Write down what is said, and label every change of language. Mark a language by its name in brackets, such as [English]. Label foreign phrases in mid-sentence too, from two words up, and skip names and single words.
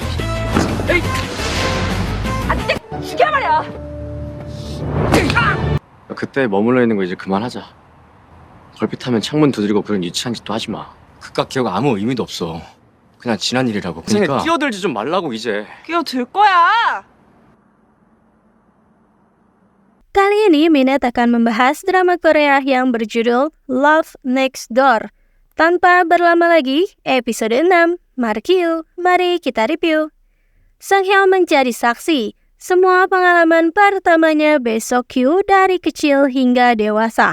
[Korean] 그때 머물러 있는 거 이제 그만하자. 걸핏하면 창문 두드리고 그런 유치한 짓도 하지 마. 그깟 기억 아무 의미도 없어. 그냥 지난 일이라고. 그러니까 끼어들지 좀 말라고 이제. 끼어들 거야. [Indonesian] Kali ini Minette akan membahas drama Korea yang berjudul Love Next Door. Tanpa berlama lagi, episode 6, mari kita review. Sang Hyo menjadi saksi semua pengalaman pertamanya Bae Seo-kyu dari kecil hingga dewasa.